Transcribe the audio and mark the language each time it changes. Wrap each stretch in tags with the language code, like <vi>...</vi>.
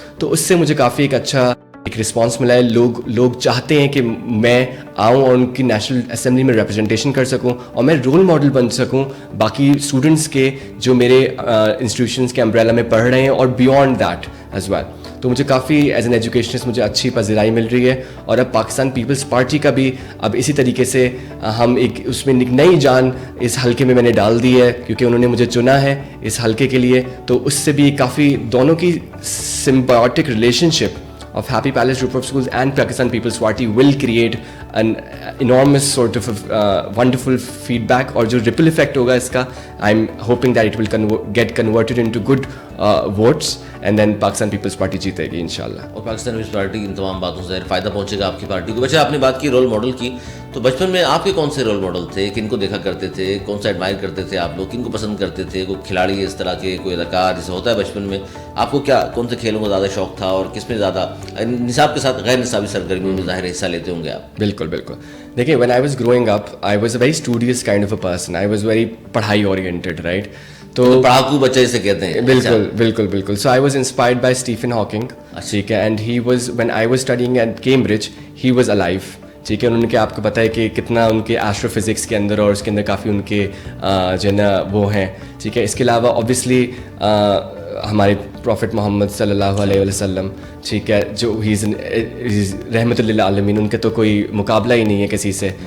<ur>تو اس سے مجھے کافی ایک اچھا ایک رسپانس ملا ہے. لوگ چاہتے ہیں کہ میں آؤں اور ان کی نیشنل اسمبلی میں ریپرزنٹیشن کر سکوں اور میں رول ماڈل بن سکوں باقی اسٹوڈنٹس کے جو میرے انسٹیٹیوشنس کے امبریلا میں پڑھ رہے ہیں اور</ur> <en>Beyond that as well.</en> <ur>تو مجھے کافی</ur> <en>as an educationist</en> <ur>مجھے اچھی پذیرائی مل رہی ہے. اور اب پاکستان پیپلز پارٹی کا بھی اب اسی طریقے سے ہم ایک اس میں ایک نئی جان اس حلقے میں نے ڈال دی ہے، کیونکہ انہوں نے مجھے چنا ہے اس حلقے کے لیے. تو اس سے بھی کافی دونوں کی سمبیوٹک relation ship</ur> <en>of Happy Palace Group of Schools and Pakistan People's Party will create an enormous sort of wonderful feedback,</en> <ur>اور جو ripple effect ہوگا اس کا</ur> <en>I'm hoping that it will get converted into good votes and then Pakistan People's Party</en> <ur>جیتے گی انشاءاللہ. اور Pakistan Peoples party ان تمام باتوں سے فائدہ پہنچے گا آپ کی پارٹی کو. بچہ آپ نے بات کی رول ماڈل کی، تو بچپن میں آپ کے کون سے رول ماڈل تھے؟ کن کو دیکھا کرتے تھے؟ کون سا ایڈمائر کرتے تھے آپ لوگ؟ کن کو پسند کرتے تھے؟ کوئی کھلاڑی اس طرح کے، کوئی اداکار جیسے ہوتا ہے بچپن میں؟ آپ کو کیا کون سے کھیلوں کا زیادہ شوق تھا اور کس میں زیادہ نصاب کے ساتھ غیر نصابی سرگرمیوں میں ظاہر حصہ لیتے ہوں گے آپ؟ بالکل بالکل.</ur> <en>دیکھیں when I was growing up I was a very studious kind of a person. I was very پڑھائی oriented, right?</en> <ur>تو پڑھاکو بچے جسے کہتے ہیں. بالکل بالکل بالکل.</ur> <en>So I was inspired by Stephen Hawking,</en> <ur>ٹھیک ہے,</ur> <en>and he was when I was studying at Cambridge he was alive.</en> <ur>ٹھیک ہے. ان کے آپ کو پتہ ہے کہ کتنا ان کے ایسٹرو فزکس کے اندر اور اس کے اندر کافی ان کے جو ہے نا وہ ہیں. ٹھیک ہے. اس کے علاوہ اوبیسلی ہمارے پروفٹ محمد صلی اللہ علیہ وسلم, ٹھیک ہے, جو رحمت للعالمین, ان کا تو کوئی مقابلہ ہی نہیں ہے کسی سے.</ur>